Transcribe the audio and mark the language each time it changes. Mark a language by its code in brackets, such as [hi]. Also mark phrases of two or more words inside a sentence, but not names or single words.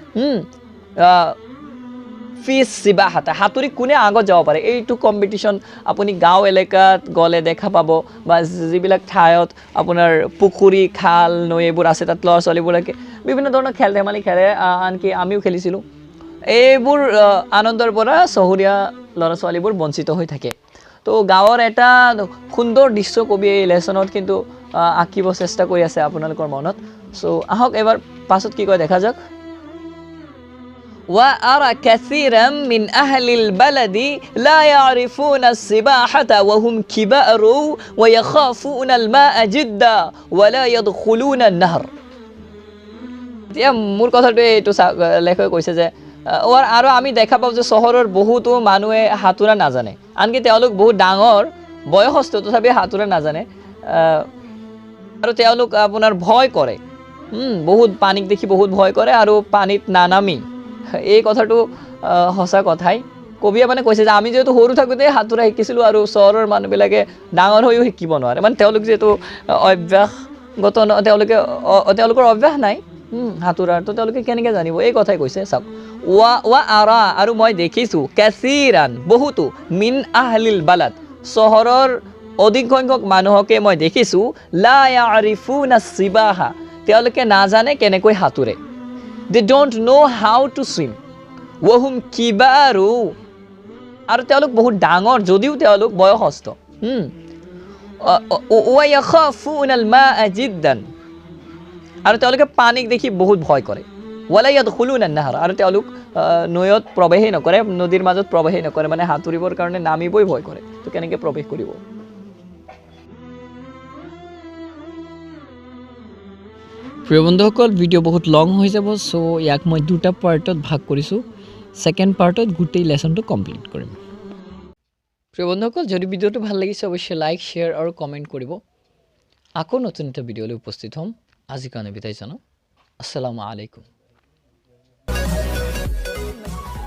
[ar] في السباحة [as] সাঁতুৰি কোনে আগত যাব পাৰে এইটো কম্পিটিশ্যন আপুনি গাঁও এলেকাত গ'লে দেখা পাব বা যিবিলাক ঠাইত আপোনাৰ পুখুৰী খাল নৈ এইবোৰ আছে তাত ল'ৰা ছোৱালীবোৰে বিভিন্ন ধৰণৰ খেল ধেমালি খেলে আনকি আমিও খেলিছিলোঁ এইবোৰ আনন্দৰ পৰা চহৰীয়া ল'ৰা ছোৱালীবোৰ বঞ্চিত হৈ থাকে তো গাঁৱৰ এটা সুন্দৰ দৃশ্য কবি এই লেচনত কিন্তু আঁকিব চেষ্টা কৰি আছে আপোনালোকৰ মনত চ' আহক এবাৰ পাছত কি কয় দেখা যাওক [ar] وأرى كثيرا من أهل البلد لا يعرفون السباحة وهم كبار ويخافون الماء جدا ولا يدخلون النهر [as] এতিয়া মোৰ কথাটো এইটো লেখকে কৈছে যে আৰু আমি দেখা পাওঁ যে চহৰৰ বহুতো মানুহে সাঁতোৰা নাজানে আনকি তেওঁলোক বহুত ডাঙৰ বয়সস্থ তথাপি সাঁতোৰা নাজানে আৰু তেওঁলোক আপোনাৰ ভয় কৰে বহুত পানীক দেখি বহুত ভয় কৰে আৰু পানীত নানামি এই কথাটো সঁচা কথাই কবিয়ে মানে কৈছে যে আমি যেহেতু সৰু থাকোঁতে সাঁতোৰা শিকিছিলোঁ আৰু চহৰৰ মানুহবিলাকে ডাঙৰ হৈও শিকিব নোৱাৰে মানে তেওঁলোক যিহেতু অভ্যাসগত তেওঁলোকৰ অভ্যাস নাই সাঁতোৰাৰ তো তেওঁলোকে কেনেকৈ জানিব এই কথাই কৈছে চাওক [ar] وأرى [as] আৰু মই দেখিছোঁ কাছিৰান বহুতো [ar] من أهل البلد [as] চহৰৰ অধিক সংখ্যক মানুহকে মই দেখিছোঁ [ar] لا يعرفون السباحة [as] তেওঁলোকে নাজানে কেনেকৈ সাঁতোৰে [en] they don't know how to swim [ar] وهم كبار [as] আৰু তেওঁলোক বহুত ডাঙৰ যদিও তেওঁলোক বয়সস্থ [ar] ويخافون الماء جدا [as] আৰু তেওঁলোকে পানীক দেখি বহুত ভয় কৰে [ar] ولا يدخلون النهر [as] আৰু তেওঁলোক নৈত প্ৰৱেশ নকৰে নদীৰ মাজত প্ৰৱেশ নকৰে মানে সাঁতুৰিবৰ কাৰণে নামিবই ভয় কৰে তো কেনেকৈ প্ৰৱেশ কৰিব প্ৰিয় বন্ধুসকল ভিডিঅ' বহুত লং হৈ যাব চ' ইয়াক মই দুটা পাৰ্টত ভাগ কৰিছোঁ [en] second part [as] গোটেই লেচনটো কমপ্লিট কৰিম প্ৰিয় বন্ধুসকল যদি ভিডিঅ'টো ভাল লাগিছে অৱশ্যে [en] like share [as] আৰু কমেণ্ট কৰিব আকৌ নতুন এটা ভিডিঅ'লৈ উপস্থিত হ'ম আজিৰ কাৰণে বিদায় জনাওঁ [ar] السلام عليكم